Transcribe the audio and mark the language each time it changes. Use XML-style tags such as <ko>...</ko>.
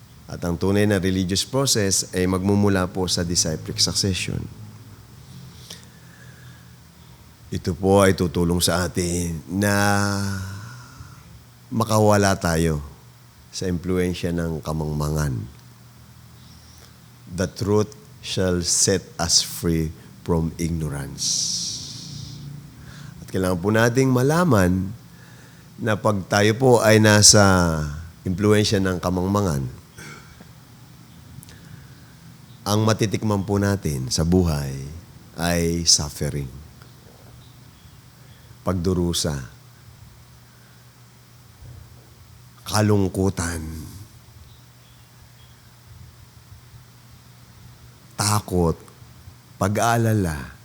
<tl>At ang tunay na religious process ay magmumula po sa disciplic succession. Ito po ay tutulong sa atin na makawala tayo sa impluensya ng kamangmangan.</tl> <en>The truth shall set us free from ignorance.</en> <tl>Kailangan po nating malaman na pag tayo po ay nasa impluensya ng kamangmangan, ang matitikman po natin sa buhay ay suffering, pagdurusa, kalungkutan, takot, pag-aalala.</tl>